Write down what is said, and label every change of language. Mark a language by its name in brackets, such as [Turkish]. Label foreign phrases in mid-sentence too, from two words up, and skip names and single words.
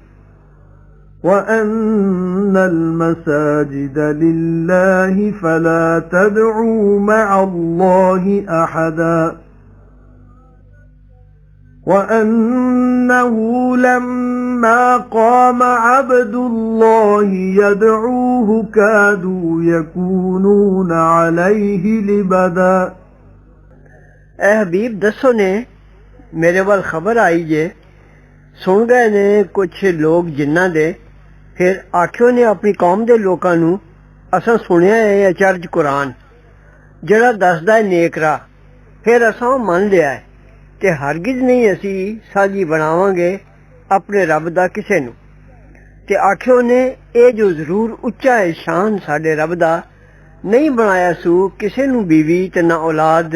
[Arabic] وأن المساجد لله فلا تدعوا مع الله أحدا وأنه لما قام عبد الله يدعوه كادوا يكونون عليه لبدا [Punjabi] اے حبیب دسو نے میرے وال خبر آئی جے سن گئے نے کچھ لوگ جنہ دے پھر آکھیو نے اپنی قوم دے لوکاں نو اساں سنیا ہے اچرج قران ਜਿਹੜਾ ਦੱਸਦਾ ਹੈ ਨੇਕ ਰਾਹ, ਫਿਰ ਅਸਾਂ ਉਹ ਮੰਨ ਲਿਆ ਹੈ ਤੇ ਹਰਗਿਜ਼ ਨਹੀਂ ਅਸੀਂ ਸਾਜੀ ਬਣਾਵਾਂਗੇ ਆਪਣੇ ਰੱਬ ਦਾ ਕਿਸੇ ਨੂੰ। ਤੇ ਆਖਿਓ ਨੇ ਇਹ ਜੋ ਜ਼ਰੂਰ ਉੱਚਾ ਹੈ ਸ਼ਾਨ ਸਾਡੇ ਰੱਬ ਦਾ, ਨਹੀਂ ਬਣਾਇਆ ਸੂ ਕਿਸੇ ਨੂੰ ਬੀਵੀ ਤੇ ਨਾ ਔਲਾਦ।